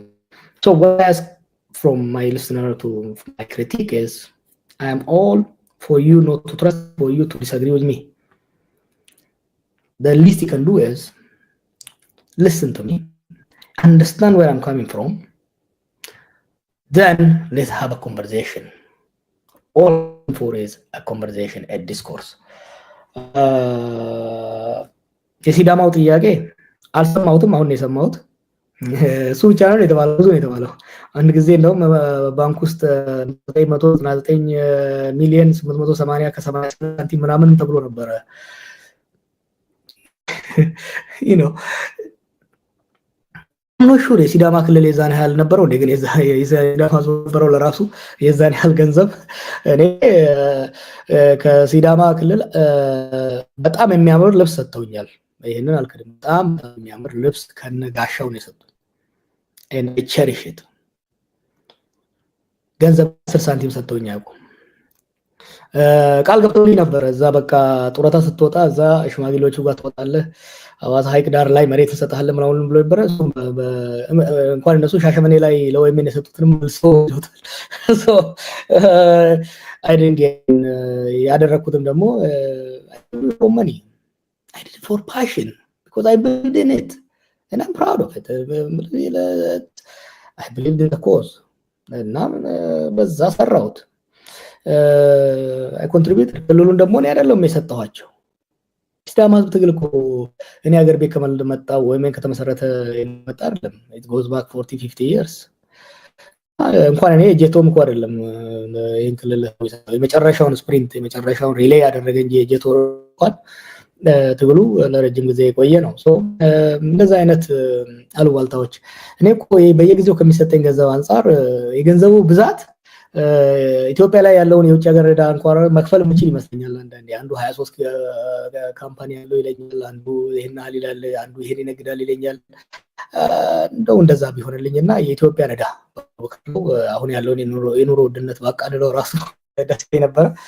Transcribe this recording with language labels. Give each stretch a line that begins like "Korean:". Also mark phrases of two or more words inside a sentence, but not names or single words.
English: So what I ask from my listener to my critique is, I am all for you not to trust, for you to disagree with me. The least you can do is listen to me, understand where I'm coming from, then let's have a conversation. All I'm for is a conversation, a discourse.
Amharic: የሲዳማው ጥያቄ አልሰማሁትም፣ አሁን የሰማሁት እሱ ብቻ ነው የተባለው። ብዙ ነው የተባለው። አንድ ጊዜ እንደውም ባንክ ውስጥ 999 ሚሊዮን 880 ከ80 ሳንቲም ምናምን ተብሎ ነበረ። ሹር የሲዳማ ክልል የዛን ያህል ነበረው እንዴ? ግን የሲዳማ ነበረው ለራሱ የዛን ያህል ገንዘብ። እኔ ከሲዳማ ክልል በጣም የሚያምር ልብስ ሰጥተውኛል። ይሄንን አልክድም። በጣም የሚያምር ልብስ ከነጋሻው ነው የሰጡኝ።
English: and I cherish it።
Amharic: ገንዘብ 10 ሳንቲም ሰጥተውኝ አያውቁም። ቃል ገብተውልኝ ነበር። እዛ በቃ ጡረታ ስትወጣ እዛ ሽማግሌዎቹ ጋር ትወጣለህ፣ አዋሳ ሀይቅ ዳር ላይ መሬት እንሰጥሃለን ምናምን ብሎ ነበር። እንኳን እነሱ ሻሸመኔ ላይ ለወይምን የሰጡትንም ሰው ይሉታል።
English: so I didn't
Amharic: ያደረኩትም ደግሞ
English: for money. I did it for passion because I believed in it and I'm proud of it. I believed in the cause.
Amharic: እና በዛ ሰራሁት።
English: I contributed።
Amharic: ክልሉን ደግሞ እኔ አይደለም የሰጠኋቸው። ሲዳማ ህዝብ ትግል እኮ እኔ ሀገር ቤት ከመጣው ወይም ከተመሰረተ የመጣ አይደለም። it
English: goes back 40-50 years።
Amharic: እንኳን እኔ ጄቶም እኮ አይደለም ይሄን ክልል የመጨረሻውን ስፕሪንት የመጨረሻውን ሪሌ ያደረገ እንጂ ጄቶ እንኳን ትግሉ ለረጅም ጊዜ የቆየ ነው። ሶ እንደዛ አይነት አሉባልታዎች እኔ እኮ በየጊዜው ከሚሰጠኝ ገንዘብ አንፃር የገንዘቡ ብዛት ኢትዮጵያ ላይ ያለውን የውጭ ሀገር ዕዳ እንኳን መክፈል የምችል ይመስለኛል። አንዱ 23 ካምፓኒ ያለው ይለኛል፣ አንዱ ይሄን ያህል ይላል፣ አንዱ ይሄን ይነግዳል ይለኛል። እንደው እንደዛ ቢሆንልኝና የኢትዮጵያ ዕዳ አሁን ያለውን የኑሮ ውድነት ባቃልለው ራሱ ደስ ነበር።